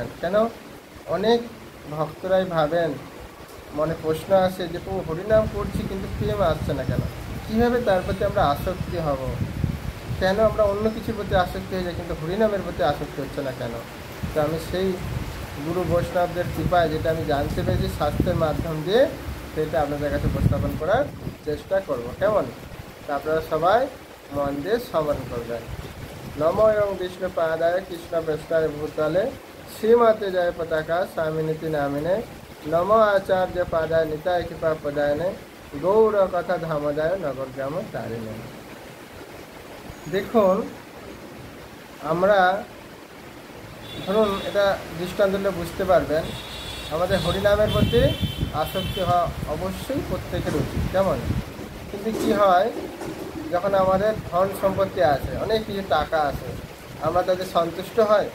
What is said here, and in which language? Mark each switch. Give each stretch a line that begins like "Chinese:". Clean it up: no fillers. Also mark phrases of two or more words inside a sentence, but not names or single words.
Bangla: কেন অনেক ভক্তরাই ভাবেন, মনে প্রশ্ন আসে যে প্রভু হরিনাম করছি কিন্তু প্রেম আসছে না কেন, কীভাবে তার প্রতি আমরা আসক্তি হব, কেন আমরা অন্য কিছুর প্রতি আসক্তি হয়ে যাই কিন্তু হরিনামের প্রতি আসক্তি হচ্ছে না কেন। তো আমি সেই গুরু বৈষ্ণবদের কৃপায় যেটা আমি জানতে পেরেছি শাস্ত্রের মাধ্যম দিয়ে, সেটা আপনাদের কাছে উপস্থাপন করার চেষ্টা করব। কেমন, তা আপনারা সবাই মন দিয়ে শ্রবণ করবেন।
Sanskrit: नमो एवं विष्णु पादाय कृष्ण प्रस्ताय भूतले श्रीमते जय पताका स्वामिनीति नामिने नमो आचार्य पादाय निताय कृपा पदायने गौर कथा धामदाय नगर ग्राम तारिणे।
Bangla: দেখুন, আমরা ধরুন এটা দৃষ্টান্ত দিলে বুঝতে পারবেন, আমাদের হরিনামের প্রতি আসক্তি হওয়া অবশ্যই প্রত্যেকের উচিত। কেমন, কিন্তু কী হয়, যখন আমাদের ধন সম্পত্তি আছে, অনেক কিছু টাকা আছে, আমরা তাদের সন্তুষ্ট হয়?